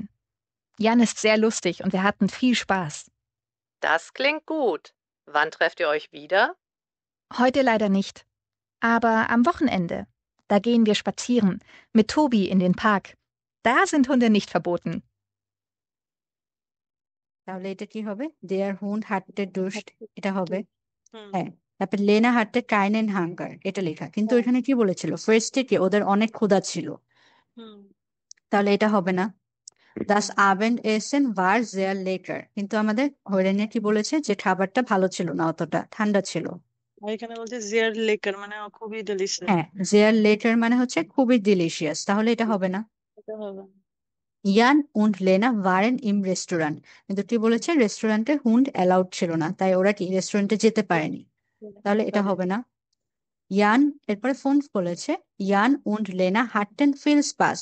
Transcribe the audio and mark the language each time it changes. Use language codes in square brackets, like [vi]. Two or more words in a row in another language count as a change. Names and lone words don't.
[de] Jan ist sehr lustig und wir hatten viel Spaß. Das klingt gut. Wann trefft ihr euch wieder? Heute leider nicht. Aber am Wochenende. Da gehen wir spazieren. Mit Tobi in den Park. Da sind Hunde nicht verboten. [bn] তাহলে এটা কি হবে? [de] Der Hund hatte Durst, [bn] এটা হবে। হুম হ্যাঁ, তারপর লেনা [de] hatte keinen Hunger, [bn] এটা লেখা, কিন্তু হ্যাঁ এখানে কি বলেছিল? ফার্স্টে কি ওদের অনেক ক্ষুধা ছিল, হুম তাহলে এটা হবে না। [de] Das Abendessen war sehr lecker, [bn] কিন্তু আমাদের হরেনে কি বলেছে? যে খাবারটা ভালো ছিল না, অতটা ঠান্ডা ছিল। আর এখানে বলছে [de] sehr lecker [bn] মানে খুবই ডেলিশিয়াস। হ্যাঁ, [de] sehr lecker [bn] মানে হচ্ছে খুবই ডিলিশিয়াস, তাহলে এটা হবে না। এটা হবে [de] Jan und Lena waren im Restaurant, [bn] কিন্তু কি বলেছে? রেস্টুরেন্টে হুন্ড অ্যালাউড ছিল না, তাই ওরা কি রেস্টুরেন্টে যেতে পারেনি, তাহলে এটা হবে না। ইয়ান, এরপরে ফোন বলেছে [de] Jan und Lena hatten viel Spaß.